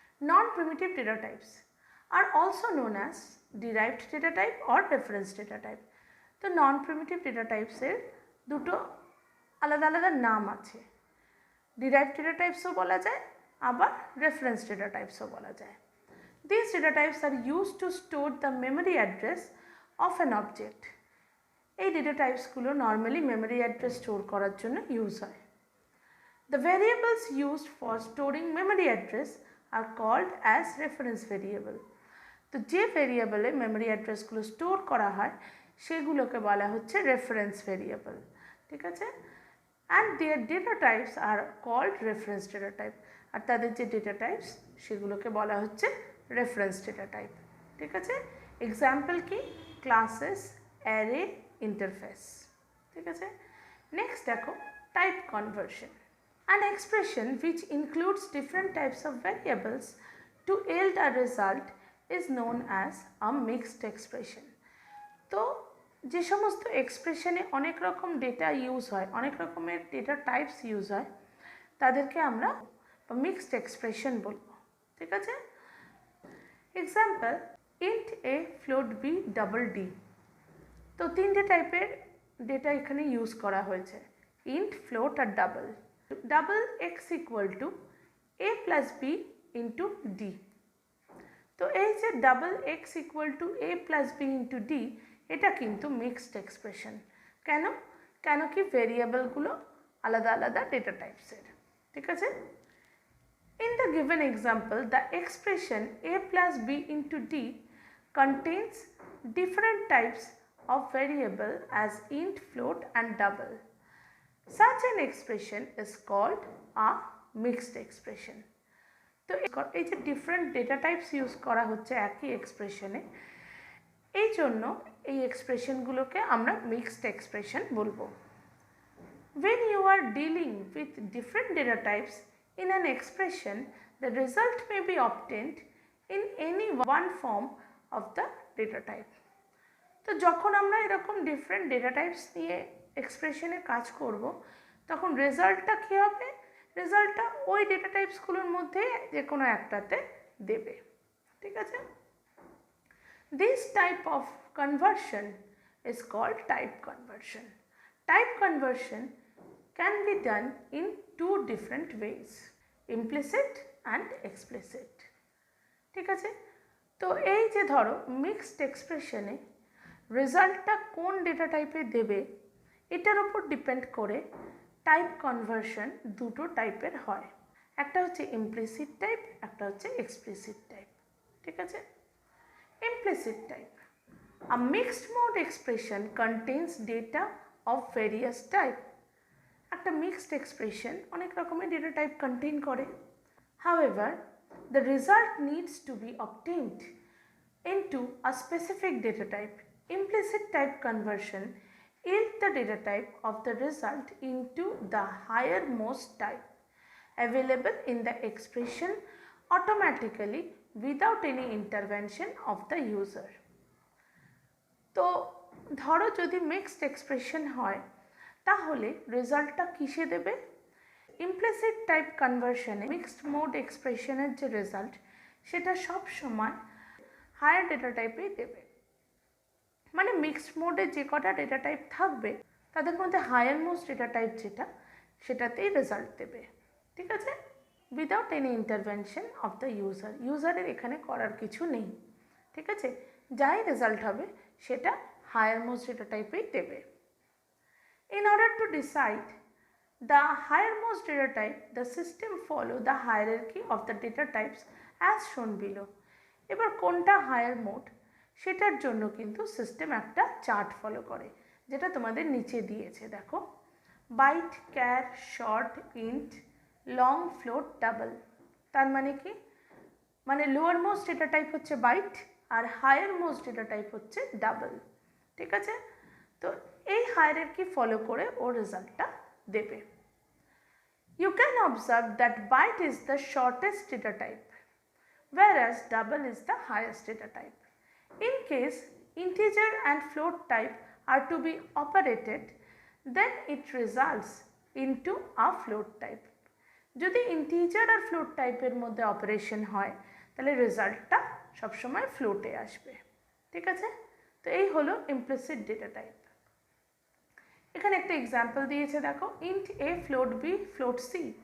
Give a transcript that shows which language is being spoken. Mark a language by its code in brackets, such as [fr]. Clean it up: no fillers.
[en] Non primitive data types are also known as derived data type or reference data type. [bn] তো নন primitive data টাইপসের দুটো আলাদা আলাদা নাম আছে। ডিরাইভড ডেটা টাইপসও বলা যায়, আবার রেফারেন্স ডেটা টাইপসও বলা যায়। [en] These data types are used to store the memory address of an object. [bn] এই data টাইপসগুলো normally memory address store করার জন্য ইউজ হয়। [en] The variables used for storing memory address are called as reference variable. [bn] তো যে ভেরিয়েবলে memory অ্যাড্রেসগুলো store করা হয় সেগুলোকে বলা হচ্ছে রেফারেন্স ভেরিয়েবল, ঠিক আছে? [en] And there data types are called reference data type. [bn] আর তাদের যে ডেটা টাইপস সেগুলোকে বলা হচ্ছে রেফারেন্স ডেটা টাইপ, ঠিক আছে? এক্সাম্পল কি? ক্লাসেস, অ্যারে, ইন্টারফেস, ঠিক আছে? নেক্সট দেখো, type conversion. [en] An expression which includes different types of variables to yield a result is known as a mixed expression. [bn] তো যে সমস্ত এক্সপ্রেশনে অনেক রকম ডেটা ইউজ হয়, অনেক রকমের ডেটা টাইপস ইউজ হয়, তাদেরকে আমরা মিক্সড এক্সপ্রেশন বলবো, ঠিক আছে? Example, int a float b double d। তো তিনটে টাইপের ডেটা এখানে ইউজ করা হয়েছে, int, float আর double. [en] Double x equal to a plus b into d। [bn] তো এই যে double x equal to a plus b into d, এটা কিন্তু মিক্সড এক্সপ্রেশন। কেন? কেন কি ভেরিয়েবলগুলো আলাদা আলাদা ডেটা টাইপসের, ঠিক আছে? [en] In the given example, the expression a plus b into d contains different types of variable as int, float and double. Such an expression is called a mixed expression. [bn] তো এই যে ডিফারেন্ট ডেটা টাইপস ইউজ করা হচ্ছে একই এক্সপ্রেশনে, এই জন্য এই এক্সপ্রেশনগুলোকে আমরা মিক্সড এক্সপ্রেশন বলবো। [en] When you are dealing with different data types in an expression, the result may be obtained in any one form of the data type. [bn] তো যখন আমরা এরকম ডিফারেন্ট ডেটা টাইপস নিয়ে এক্সপ্রেশনে কাজ করব, তখন রেজাল্টটা কী হবে? রেজাল্টটা ওই ডেটা টাইপসগুলোর মধ্যে যে কোনো একটাতে দেবে, ঠিক আছে? [en] This type of conversion is called type conversion. Type conversion can be done in two different ways, implicit and explicit, [bn] ঠিক আছে? তো এই যে ধরো মিক্সড এক্সপ্রেশনে রেজাল্টটা কোন ডেটা টাইপে দেবে এটার উপর ডিপেন্ড করে টাইপ কনভার্সন দুটো টাইপের হয়। একটা হচ্ছে ইমপ্লিসিট টাইপ, একটা হচ্ছে এক্সপ্লিসিট টাইপ, ঠিক আছে? [en] Implicit type, a mixed mode expression contains data of various type. [bn] একটা মিক্সড এক্সপ্রেশন অনেক রকমের ডেটা টাইপ কন্টেইন করে। [en] However, the result needs to be obtained into a specific data type. Implicit type conversion yields the data type of the result into the highermost type available in the expression automatically without any intervention of the user. [bn] তো ধরো যদি mixed expression হয় তাহলে রেজাল্টটা কিসে দেবে? Implicit type কনভার্সনে mixed mode এক্সপ্রেশনের যে রেজাল্ট সেটা সব সময় হায়ার ডেটা টাইপেই দেবে। মানে মিক্সড মোডে যে কটা ডেটা টাইপ থাকবে তাদের মধ্যে হায়ার মোস্ট ডেটা টাইপ যেটা সেটাতেই রেজাল্ট দেবে, ঠিক আছে? [en] Without any intervention of the user. [bn] ইউজারের এখানে করার কিছু নেই, ঠিক আছে? যাই রেজাল্ট হবে সেটা হায়ার মোস্ট ডেটা টাইপেই দেবে। [en] In order to decide the highermost data type, the system follow the hierarchy of the data types as shown below. [bn] এবার কোনটা হায়ার মোড সেটার জন্য কিন্তু সিস্টেম একটা চার্ট ফলো করে, যেটা তোমাদের নিচে দিয়েছে, দেখো। Byte, car, short, int, long, float, double. তার মানে কি, মানে লোয়ার মোস্ট ডেটা টাইপ হচ্ছে বাইট আর হায়ার মোস্ট ডেটা টাইপ হচ্ছে ডাবল। ঠিক আছে, তো এই হায়ারার্কি ফলো করে ও রেজাল্টটা দেবে। [en] You can observe that byte is the shortest data type, whereas double is the highest data type. In case integer and float type are to be operated, then it results into a float type. [bn] যদি integer আর float টাইপের মধ্যে operation হয় তাহলে রেজাল্টটা সবসময় ফ্লোটে আসবে। ঠিক আছে, তো এই হলো ইমপ্লিসিট ডেটা টাইপ। এখানে একটা এক্সাম্পল দিয়েছে দেখো, ইন্ট এ, ফ্লোট বি, ফ্লোট সি।